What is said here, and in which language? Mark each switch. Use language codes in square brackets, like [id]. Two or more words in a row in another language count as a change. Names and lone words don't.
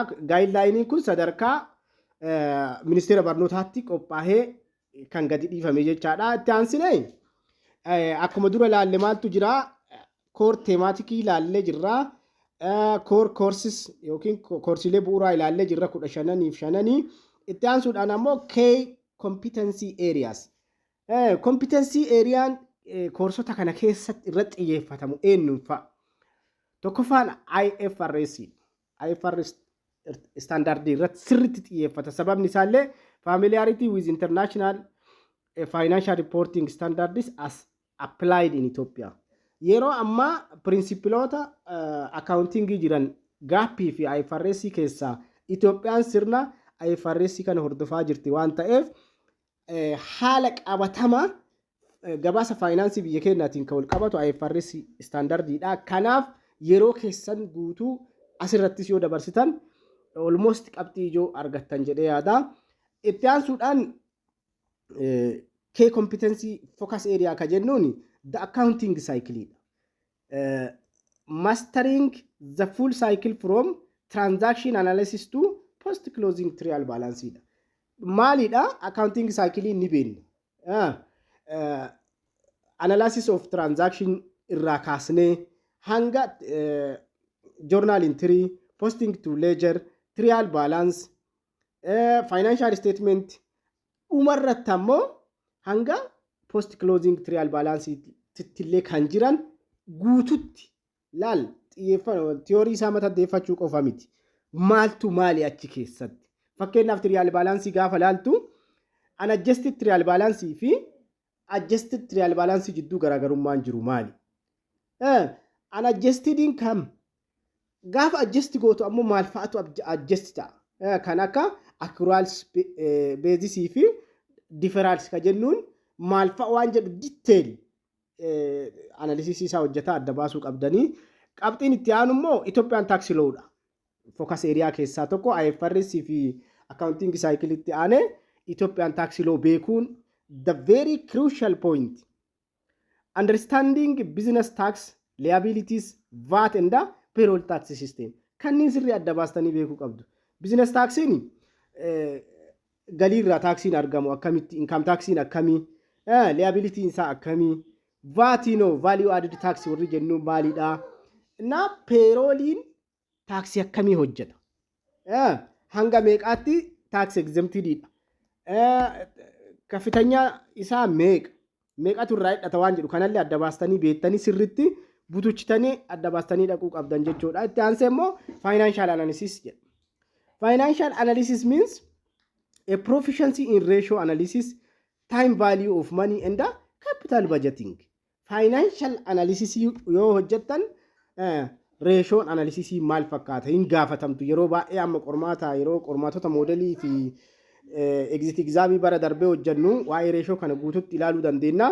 [om] Guideline kun sadarkaa ministeera barnootaatti qophaa'ee kan gadi dhiifame jechaadha. Itti aansinee akkuma dura ilaalle maaltu jira? Core teemaatikii ilaallee jirra. [en] Core courses [om] yookiin koorsiilee bu'uuraa ilaallee jirra 15. Itti aansuudhaan ammoo [en] key competency areas. [om] Competency areaan koorsota kana keessatti irratti xiyyeeffatamu eenyuun fa'a? Tokkoffaan IFRS standard irratti sirriitti xiyyeeffata. Sababni isaallee [en] familiarity with international financial reporting standards as applied in Ethiopia. [om] Yeroo ammaa pirinsipilota accounting jiran gaappii fi IFRS keessaa Itoophiyaan sirna IFRS kana hordofaa jirti waan ta'eef haala qabatama gabaasa faayinaansii biyya keenyaatiin kan wal qabatu IFRS standardiidha. Kanaaf yeroo keessan guutuu asirrattis yoo dabarsitan almost qabxii ijoo argattan jedhee yaada. Itti aansuudhaan [en] key competency focus area [om] ka jennuun [en] the accounting cycle. Mastering the full cycle from transaction analysis to post closing trial balance. [om] Maalidha [en] accounting cycle [om] ni beekna. [en] Analysis of transaction [om] irraa kaasnee hanga [en] journal entry, posting to ledger, trial balance, financial statement [om] umarratti ammoo hanga [en] post closing trial balance [om] tittillee kan jiran guututti laal xiyyeeffannoo theory isaa mata deeffachuu qofa miti. Maaltu maali achi keessatti? Fakkeenyaaf [en] trial balance [om] gaafa laaltu [en] unadjusted trial balance [om] fi [en] adjusted trial balance [om] jidduu garaagarummaan jiru maali? [en] Unadjusted income [om] gaafa adjust gootu ammoo maal fa'atu adjust ta'a? Kan akka [en] accruals basis [om] fi difference ka jennuun maal fa'a waan jedhu [en] detail analysis [om] isaa hojjetaa adda baasuu qabdanii. Qabxiin itti aanu immoo [en] Ethiopian tax law'dha. Focus area [om] keessaa tokko IFRS fi [en] accounting cycle [om] itti aane [en] Ethiopian tax law [om] beekuun [en] the very crucial point. Understanding business tax liabilities, VAT and the payroll tax system. [om] Kanneen sirrii adda baastanii beekuu qabdu. Business taxiin galii irraa taaksiin argamu akkamitti, income taxiin akkamii, liability isaa akkamii, VATino [en] value added tax [om] warri jennu maalidha. Na payrollin taaksii akkamii hojjeta. Hanga meeqaatti [en] tax exemptedidha. [om] Kafitanya isaa meeqatu irraa hidhata waan jedhu kanallee adda baastanii beektanii sirriitti butuchitanii adda baastanii dhaquu qabdan jechuudha. Itti aansee immoo [en] financial analysis [om] jedha. [en] Financial analysis means a proficiency in ratio analysis, time value of money and the capital budgeting. Financial analysis [om] yoo hojjettan [en] ratio analysis [om] maal fakkaata hin gaafatamtu yeroo baay'ee amma qormaata yeroo qormaatota moodelii fi [en] exit exam [om] bara darbee hojjennu waa'ee ratio kana guututti ilaaluu dandeenya.